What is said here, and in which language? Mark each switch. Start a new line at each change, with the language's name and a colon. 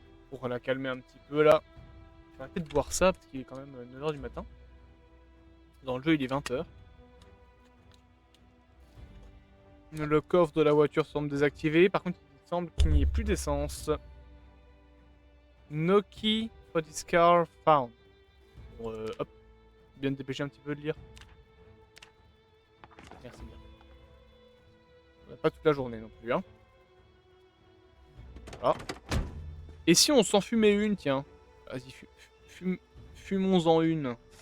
French: Pour la calmer un petit peu, là. Je vais arrêter de boire ça, parce qu'il est quand même 9h du matin. Dans le jeu, il est 20h. Le coffre de la voiture semble désactivé. Par contre, il semble qu'il n'y ait plus d'essence.
English: No key for this car found.
French: Bon, hop. Bien te dépêcher un petit peu de lire. Merci bien. On n'a pas toute la journée non plus, hein. Voilà. Et si on s'en fumait une, tiens. Vas-y, fumons-en une.